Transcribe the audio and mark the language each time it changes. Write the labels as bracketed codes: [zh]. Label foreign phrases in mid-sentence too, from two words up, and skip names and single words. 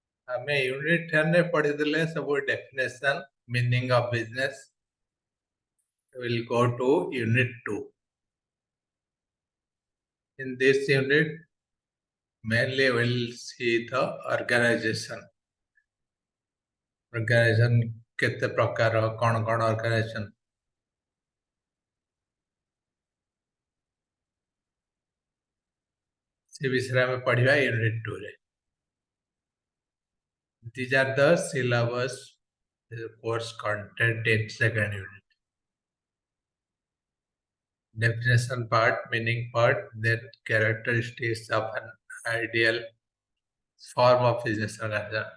[or] ଆମେ यूनिट 10 ରେ ପଢିଥିଲେ ସବୁ [en] definition, meaning of business. We will go to unit 2. In this unit, mainly we will see the organization. [or] Organization କେତେ ପ୍ରକାର, କଣ କଣ organization. ସେ ବିଷୟରେ ଆମେ ପଢିବା unit 2 ରେ. [en] These are the syllabus, the course content in second unit. Definition part, meaning part, then characteristics of an ideal form of business organization.